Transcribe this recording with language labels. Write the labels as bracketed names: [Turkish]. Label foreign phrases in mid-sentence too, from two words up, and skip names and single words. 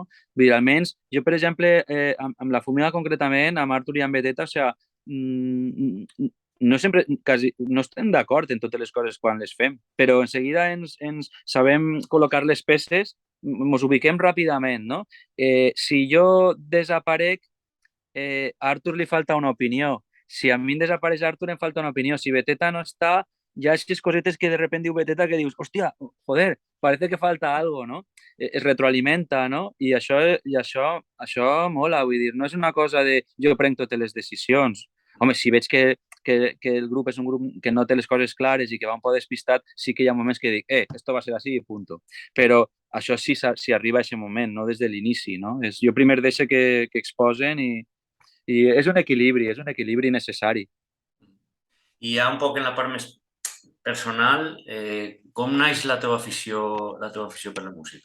[Catalan] Vull dir, almenys, jo, per exemple, amb la Fumida concretament, amb Artur i amb Beteta, o sigui, no sempre, quasi, no estem d'acord en totes les coses quan les fem, però en seguida ens sabem col·locar les peces, ens ubiquem ràpidament, no? Si jo desaparec, a Artur li falta una opinió. Si a mi em desapareix Artur, em falta una opinió. Si Beteta no està, ya es cosetes que [Spanish] de repente [Catalan] diu Beteta que dius, hòstia, [Spanish] joder, parece que falta algo, no? [Catalan] Es retroalimenta, no? I això mola, vull dir, no és una cosa de jo prenc totes les decisions. Home, si veig que el grup és un grup que no té les coses clares i que va un poc despistat, sí que hi ha moments que dic, [Spanish] esto va a ser así i punto. [Catalan] Però això sí, si arriba a aquest moment, no des de l'inici, no? Jo primer deixo que exposen i és un equilibri necessari. I ja un poc en la part més personal, com naix la teva afició per la música?